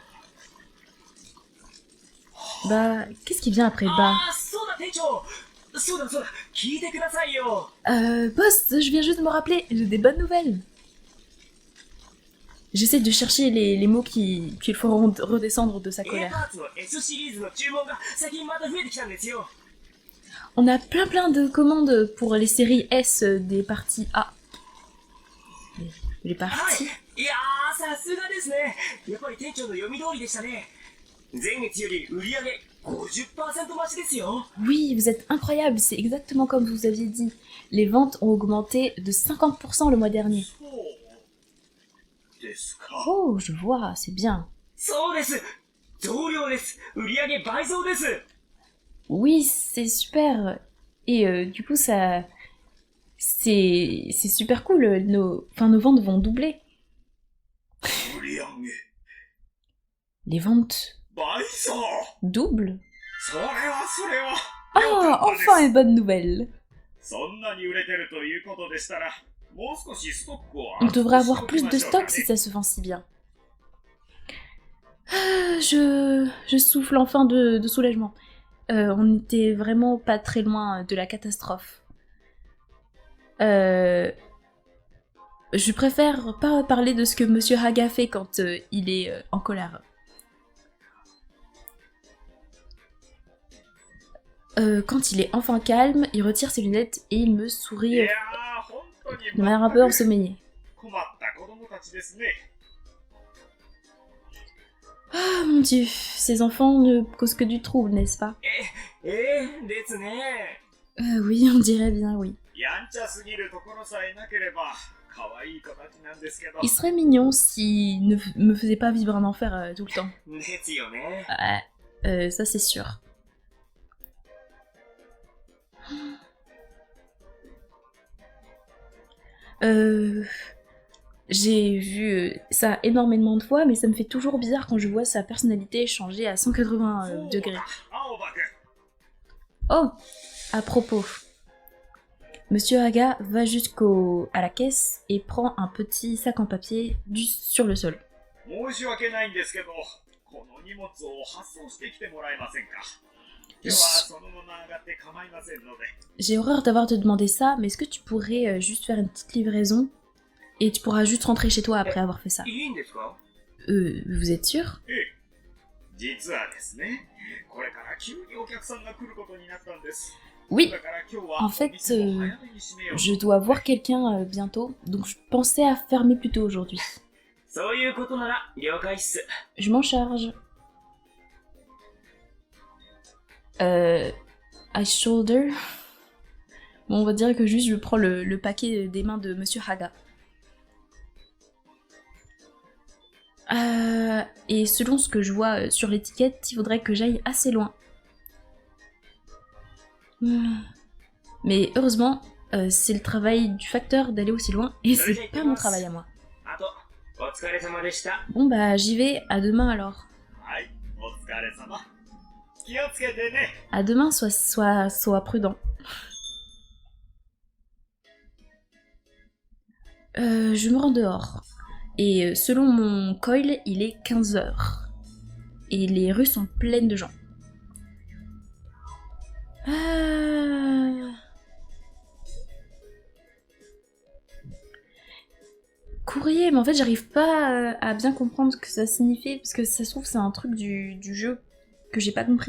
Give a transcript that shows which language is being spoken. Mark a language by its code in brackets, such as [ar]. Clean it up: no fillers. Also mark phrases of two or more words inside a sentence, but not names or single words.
[fr] Bah, qu'est-ce qui vient après bah? Boss, je viens juste de me rappeler, j'ai des bonnes nouvelles. J'essaie de chercher les mots qui le feront redescendre de sa [ja] A パ [fr] colère. [ja] ーツの S シリーズの注文が最近また増えてきたんですよ。 [fr] On a plein de commandes pour les séries S des parties A. Les [ja] はい [fr] parties. [ja] いやーさすがですね。やっぱり店長の読み通りでしたね。前月より売り上げ 50% 増しですよ。 [fr] Oui, vous êtes incroyable, c'est exactement comme vous aviez dit. Les ventes ont augmenté de 50% le mois dernier. [ja] そうですか。 [fr] Oh, je vois, c'est bien. [ja] そうです。増量です。売り上げ倍増です。 [fr] Oui, c'est super. Et du coup, ça, c'est super cool. Nos ventes vont doubler. [ja] 売り上げ [fr] Les ventes [ja] 倍増。 [fr] doublent. [ja] それは。 [fr] Ah, enfin une bonne nouvelle. [ja] そんなに売れてるということでしたら、もう少しストックを [fr] On devrait avoir plus de stock si ça se vend si bien. Ah, je souffle enfin de soulagement. On n'était vraiment pas très loin de la catastrophe. Je préfère pas parler de ce que Monsieur Haga fait quand il est en colère. Quand il est enfin calme, il retire ses lunettes et il me sourit [ja] いやー、本当に [fr] de manière un peu ensommeillée. [ja] 困った子供たちですね。 [fr] Ah mon dieu, ces enfants ne causent que du trouble, n'est-ce pas? [ja] ですね。 [fr] Oui, on dirait bien oui. [ja] やんちゃすぎるところさえなければ、可愛い子たちなんですけど。 [fr] Il serait mignon s'il ne me faisait pas vivre un enfer tout le temps. [ja] ですよね。 [fr] Ouais, ça c'est sûr. J'ai vu ça énormément de fois, mais ça me fait toujours bizarre quand je vois sa personnalité changer à 180 degrés. [ja] 青葉くん。 [fr] Oh, à propos, Monsieur Haga va à la caisse et prend un petit sac en papier sur le sol. [ja] 申し訳ないんですけど、この荷物を発送してきてもらえませんか。今日はそのまま上がって構いませんので。 [fr] J'ai horreur d'avoir te demandé ça, mais est-ce que tu pourrais juste faire une petite livraison et tu pourras juste rentrer chez toi après avoir fait ça? [ja] いいんですか？ [fr] Vous êtes sûr? [ja] 実はですね、これから急にお客さんが来ることになったんです。 [fr] Oui, [ja] だから今日は [fr] en fait, [ja] お店を早めに閉めよう。 [fr] je dois voir quelqu'un bientôt, donc je pensais à fermer plus tôt aujourd'hui. [ja] そういうことなら了解っす。 [fr] Je m'en charge. [en] I shoulder. [fr] Bon, on va dire que juste je prends le paquet des mains de Monsieur Haga. Et selon ce que je vois sur l'étiquette, il faudrait que j'aille assez loin. Mais heureusement, c'est le travail du facteur d'aller aussi loin et c'est pas mon travail à moi. [ja] あと、お疲れ様でした。 [fr] Bon bah j'y vais, à demain alors. [ja] はい、お疲れ様。気をつけてね。 [fr] À demain, sois prudent. Je me rends dehors. Et selon mon coil, il est 15h. Et les rues sont pleines de gens. Courrier, mais en fait j'arrive pas à bien comprendre ce que ça signifiait, parce que ça se trouve c'est un truc du jeu que j'ai pas compris.